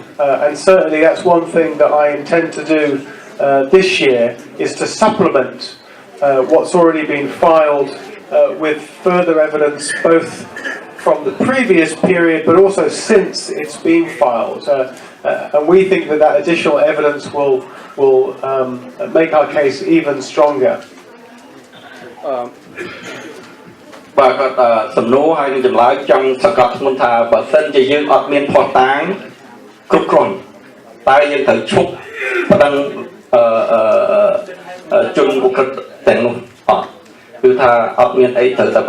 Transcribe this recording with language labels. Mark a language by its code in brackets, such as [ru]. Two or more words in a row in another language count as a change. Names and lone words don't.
[en] And certainly that's one thing that I intend to do this year, is to supplement what's already been filed with further evidence, both from the previous period but also since it's been filed. And we think that that additional evidence will make our case even stronger. [km] បាទគាត់សំណួរហើយនឹងចម្លើយចង់សង្កត់ធ្ងន់ថាបើសិនជាយើងអត់មានភស្តុតាងគ្រប់គ្រាន់តើយើងត្រូវឈប់បណ្ដឹងជនឧក្រិដ្ឋទាំងនោះអត់គឺថាអត់មានអីត្រូវតែ